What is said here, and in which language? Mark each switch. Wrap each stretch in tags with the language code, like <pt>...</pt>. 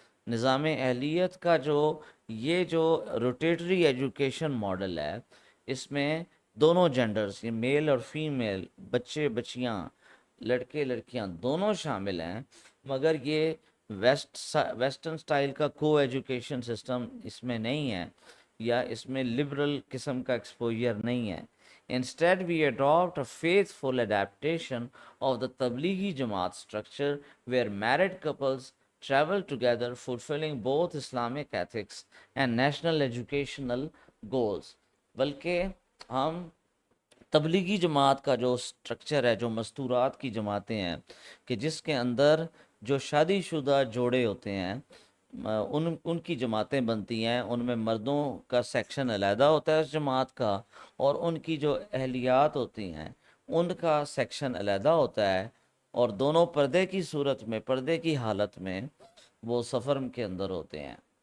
<ur>نظام اہلیت کا یہ جو روٹیٹری ایجوکیشن ماڈل ہے اس میں دونوں جینڈرز، یہ میل اور فیمیل، بچے بچیاں، لڑکے لڑکیاں دونوں شامل ہیں، مگر یہ ویسٹرن سٹائل کا کو ایجوکیشن سسٹم اس میں نہیں ہے یا اس میں لبرل قسم کا ایکسپوجر نہیں ہے.</ur> <en>Instead, we adopt a faithful adaptation of the Tablighi Jamaat structure where married couples travel together, fulfilling both Islamic ethics and national educational goals.</en> <ur>بلکہ ہم تبلیغی جماعت کا جو سٹرکچر ہے، جو مستورات کی جماعتیں ہیں کہ جس کے اندر جو شادی شدہ جوڑے ہوتے ہیں ان کی جماعتیں بنتی ہیں، ان میں مردوں کا سیکشن علیحدہ ہوتا ہے اس جماعت کا اور ان کی جو اہلیات ہوتی ہیں ان کا سیکشن علیحدہ ہوتا ہے، اور دونوں پردے کی صورت میں، پردے کی حالت میں وہ سفر کے اندر ہوتے ہیں.</ur>